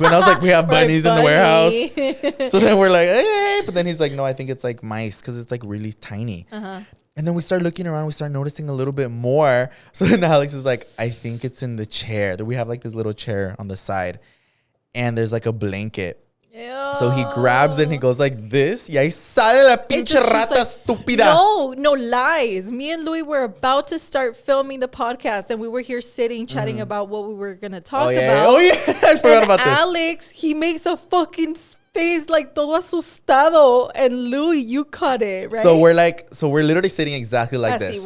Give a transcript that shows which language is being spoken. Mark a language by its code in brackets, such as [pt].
[en] And I was like, we have bunnies in the warehouse. So then we're like, hey, but then he's like, no, I think it's like mice because it's like really tiny. And then we start looking around. We start noticing a little bit more. So then Alex is like, I think it's in the chair. We have like this little chair on the side. And there's like a blanket. Ew. So he grabs it and he goes like this. [es] Y ahí sale la pinche rata estúpida. [en] No lies. Me and Louie were about to start filming the podcast and we were here sitting chatting about what we were going to talk about. Oh, yeah. I forgot about this. Alex, he makes a fucking face like [es] todo asustado. [en] And Louie, you caught it, right? So we're literally sitting exactly like this.